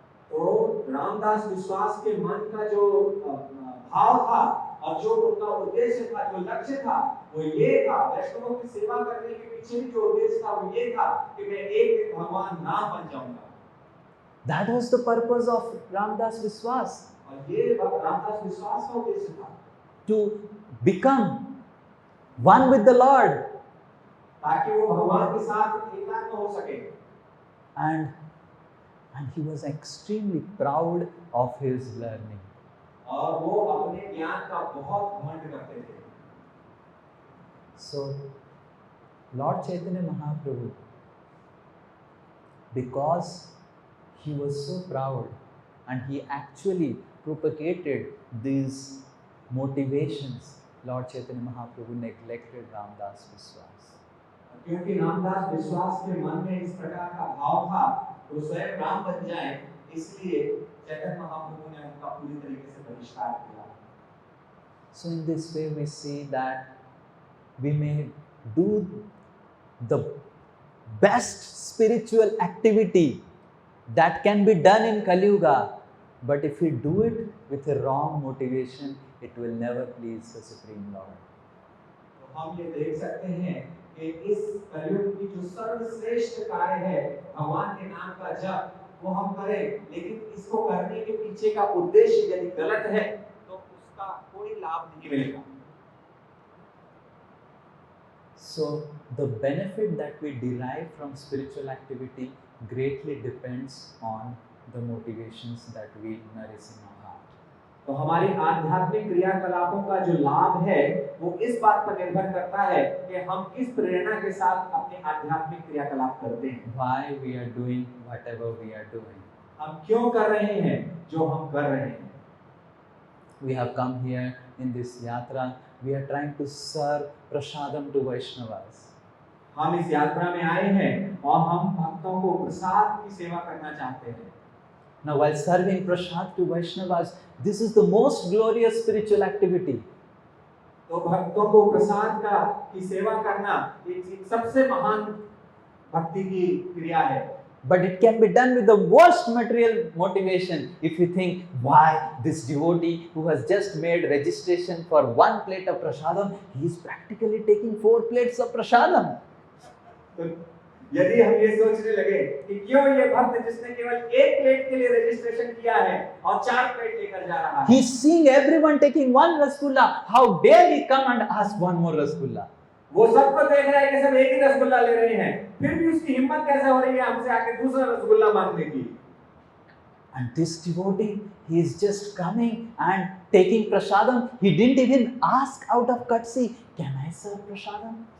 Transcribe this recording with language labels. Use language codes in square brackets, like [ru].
[hi] तो रामदास विश्वास के मन का जो भाव था और जो उनका उद्देश्य था, जो लक्ष्य था, वो ये था, वैष्णवों की सेवा करने के पीछे भी जो उद्देश्य था वो ये था कि मैं एक दिन भगवान राम बन जाऊंगा। [en] That was the purpose of Ramdas Biswas. [hi] और ये रामदास विश्वास का उद्देश्य था, [en] to become one with the Lord. [hi] ताकि वो भगवान के साथ एकात्म हो सके। [en] And he was extremely proud of his learning. [hi] और वो अपने ज्ञान का बहुत घमंड करते थे। [en] So, Lord Chaitanya Mahaprabhu, because he was so proud and he actually propagated these motivations, Lord Chaitanya Mahaprabhu neglected Ramdas Biswas. [hi] क्योंकि रामदास विश्वास के मन में इस प्रकार का भाव था तो स्वयं राम बन जाए, इसलिए चैतन्य महाप्रभु ने उनका पूरी तरीके से बहिष्कार किया। [en] So in this way we see that we may do the best spiritual activity that can be done in Kali Yuga, but if we do it with a wrong motivation, it will never please the Supreme Lord. [hi] तो हम ये देख सकते हैं कि इस कलयुग की जो सर्वश्रेष्ठ कार्य है भगवान के नाम का जप, वो हम करें, लेकिन इसको करने के पीछे का उद्देश्य यदि गलत है तो उसका कोई लाभ नहीं मिलेगा। [en] So the benefit that we derive from spiritual activity greatly depends on the motivations that we nourish in our heart. [hi] तो हमारी आध्यात्मिक क्रियाकलापों का जो लाभ है वो इस बात पर निर्भर करता है कि हम किस प्रेरणा के साथ अपने आध्यात्मिक क्रियाकलाप करते हैं। [en] Why we are doing whatever we are doing. [hi] हम क्यों कर रहे हैं जो हम कर रहे हैं। [en] We have come here in this yatra. We are trying to serve prasadam to Vaishnavas. [hi] हम इस यात्रा में आए हैं और हम भक्तों को प्रसाद की सेवा करना चाहते हैं। [en] Now, while serving prasad to Vaishnavas, this is the most glorious spiritual activity. [hi] तो भक्तों को प्रसाद की सेवा करना एक सबसे महान भक्ति की क्रिया है। [en] But it can be done with the worst material motivation. If you think, why this devotee who has just made registration for 1 plate of prasadam, he is practically taking 4 plates of prasadam. [hi] तो यदि हम ये सोचने लगे कि क्यों ये भक्त जिसने केवल 1 प्लेट के लिए रजिस्ट्रेशन किया है और 4 प्लेट लेकर जा रहा है। [en] He is seeing everyone taking 1 rasgulla. How dare he come and ask 1 more rasgulla? [hi] वो सबको देख रहा है कि सब एक ही रसगुल्ला ले रहे हैं, फिर भी उसकी हिम्मत कैसे हो रही है हमसे आके दूसरा रसगुल्ला मांगने की। [en] And this devotee, he is just coming and taking prasadam. He didn't even ask out of courtesy, can I serve prasadam?